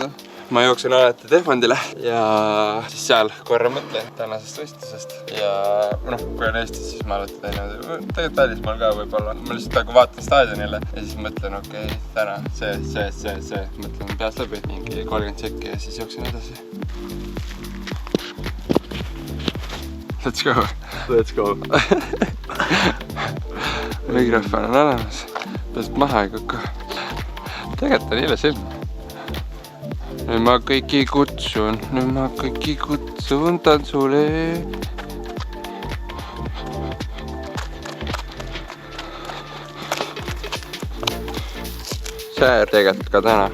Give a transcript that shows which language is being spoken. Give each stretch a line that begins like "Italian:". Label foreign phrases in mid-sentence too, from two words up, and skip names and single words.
Estonian: Ma jooksen alati Tehvandile ja siis seal korra mõtlen tänasest võistlusest. Ja kui on Eestis, siis ma alati teen. Tegelikult välismaal ka võib-olla. Ma lihtsalt vaatan staadionile ja siis mõtlen, okei, täna see. Mõtlen peast läbi, mingi 30 sekki ja siis jooksen edasi.
English: Let's go. Let's go.
Estonian: Mikrofon on olemas. Peast maha ei kukku. Tegelikult on ilus ilm. Nüüd ma kõiki kutsun tantsule. See tegelikult ka täna.